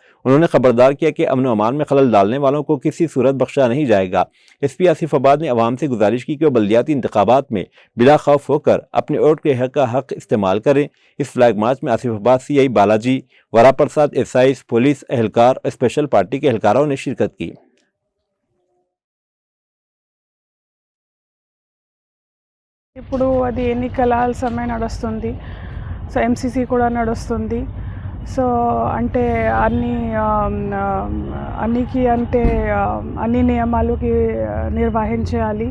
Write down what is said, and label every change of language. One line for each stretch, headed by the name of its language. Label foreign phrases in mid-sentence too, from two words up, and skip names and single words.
Urdu: انہوں نے خبردار کیا کہ امن و امان میں خلل ڈالنے والوں کو کسی صورت بخشا نہیں جائے گا۔ ایس پی آصف آباد نے عوام سے گزارش کی کہ وہ بلدیاتی انتخابات میں بلا خوف ہو کر اپنے ووٹ کے حق کا استعمال کریں۔ اس فلیگ مارچ میں آصف آباد سی آئی بالاجی، ورا پرساد ایسائیز، پولیس اہلکار اور اسپیشل پارٹی کے اہلکاروں نے شرکت کی۔
Telugu: ఇప్పుడు అది ఎన్నికల సమయం నడుస్తుంది, సో ఎంసీసీ కూడా నడుస్తుంది। సో అంటే అన్ని నియమాలకి నిర్వహించాలి।